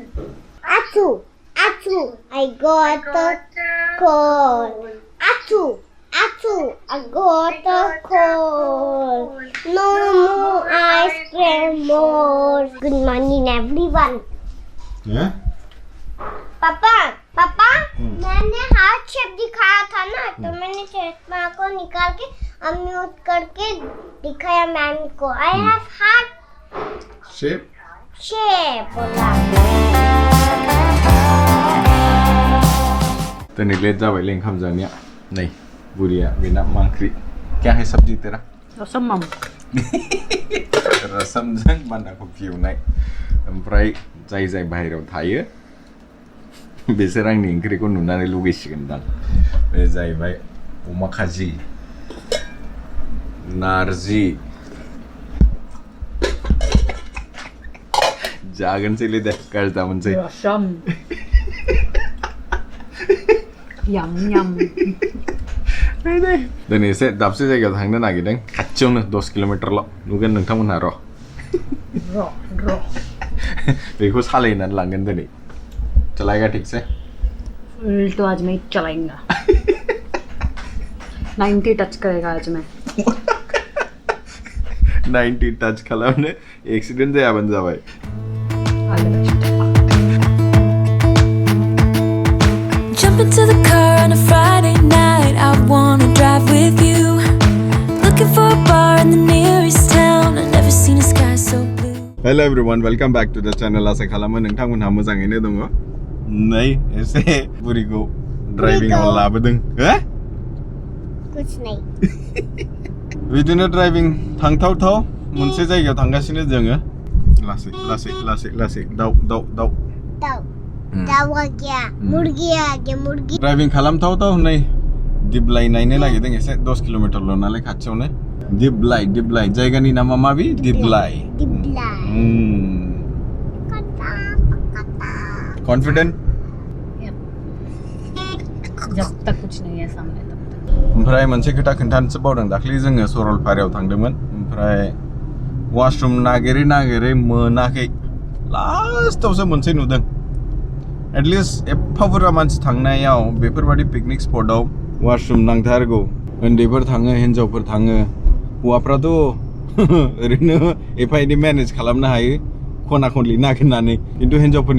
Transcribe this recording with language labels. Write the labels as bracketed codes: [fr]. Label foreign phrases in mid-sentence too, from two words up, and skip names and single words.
[en] Achoo, achoo, I got a cold. Achoo, achoo, I got a cold. No more ice cream, more. Good morning, everyone. Yeah? [hi] पापा मैंने [en] heart shape [hi] दिखाया था ना तो मैंने चश्मा को निकाल के म्यूट करके दिखाया मैम को [en] I have heart Shape? [hi] शेप बोला तो निकले [brx] जाबाय ले ओंखाम जानिया नै बुरिया बेना मा ओंख्रि [hi] क्या है सब्जी तेरा [brx] रसम रसमजों बान्दा कफि एवनाय ओमफ्राय जाय जाय बाहेरायाव थायो बिसोर आंनि ओंख्रिखौ नुनानै लुगैसिगोनदां बे जाहैबाय अमा खाजि नारजि जागोनसैलै दे गाज्रि दामोनसै रसम यम यम दिनै एसे दाबसे जायगायाव थांनो नागिरदों खाथियावनो 10 किल'मिटारल' नुगोन नोंथांमोनहा र' बेखौ सालायनानै लांगोन दिनै [hi] चलाएगा ठीक से तो आज मैं चलाएगा 90 टच करेगा आज मैं [brx] 90 टच खालामनो एक्सिडेंट जायाबानो जाबाय [en] Jump into the car on a Friday night. I wanna drive with you. Looking for a bar in the nearest town. I've never seen a sky so blue. Hello everyone, welcome back to the channel. [brx] आसा खालामो नोंथांमोनहा मोजाङैनो दङ नै एसे बुरिखौ ड्राइभिंआव लाबोदों हो [hi] कुछ नहीं [brx] बिदिनो ड्राइभिं थांथावथाव मोनसे जायगायाव थांगासिनो जोङो लासै लासै लासै लासै दाउ दाउ दाउ [hi] दाउ आ गया मुर्गी मुर्गी [brx] ड्राइभिं खालामथावथाव नै दिप्लाइ नायनो नागिरदों एसे 10 किल'मिटारल' नालाय खाथियावनो दिप्लाइ जायगानि नामा माबि दिप्लाइ कॉन्फिडेंट [hi] जब तक कुछ नहीं है सामने तब तक [brx] ओमफ्राय मोनसे खोथा खोन्थानोसो बावदों दाख्लि जोङो सरलपारायाव थांदोंमोन ओमफ्राय वाशरूम नागिरै मोनाखै लास्टआवसो मोनसे नुदों एटलिस्ट एफा बुरजा मानसि थांनायाव बेफोरबायदि पिकनिक स्पटआव वाशरूम नांथारगौ उन्दैफोर थाङो हिन्जावफोर थाङो हौवाफ्राथ' ओरैनो एफा एनै मेनेज खालामनो हायो खना खनलि नागिरनानै खिन्थु हिन्जावफोरनि